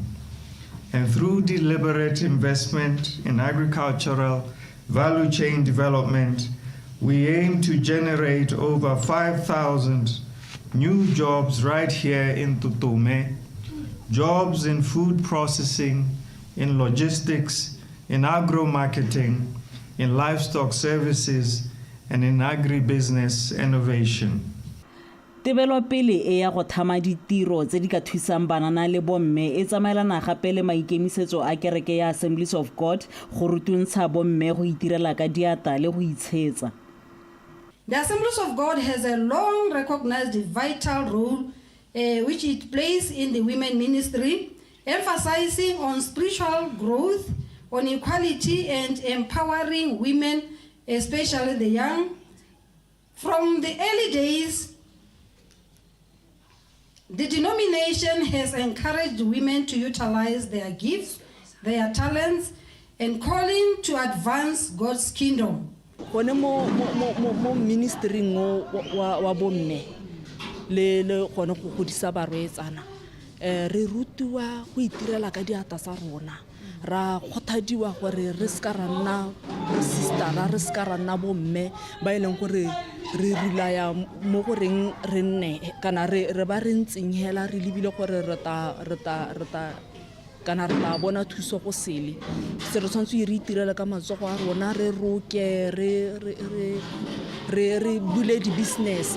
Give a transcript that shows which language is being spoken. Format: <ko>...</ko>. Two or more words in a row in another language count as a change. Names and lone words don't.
<en>And through deliberate investment in agricultural value chain development, we aim to generate over 5,000 new jobs right here in Tutume, jobs in food processing, in logistics, in agro-marketing, in livestock services, and in agribusiness innovation.</en> <tn>Tebelopele e ya go thama ditiro tse di ka thusang banana le bomme e tsamaelana gape le maikemisetso a kereke ya Assemblies of God go rutuntsha bomme go itirela ka diata le go itshetsa.</tn> <en>The Assemblies of God has a long recognized vital role which it plays in the women ministry, emphasizing on spiritual growth, on equality and empowering women, especially the young. From the early days, the denomination has encouraged women to utilize their gifts, their talents, and calling to advance God's kingdom.</en> <tn>Gone mo ministering wa bomme le gone go godisa barwetsana re rutiwa go itirela ka diata tsa rona ra kgothadiwa gore re ska ra nna sister re ska ra nna bomme ba ileng gore re rulaya mo goreng re nne kana re ba re ntseng hela re lebile gore re ta kana re tla bona thuso go sele se re tshwantse re itirela ka matsogo a rona re roke re bule di business.</tn>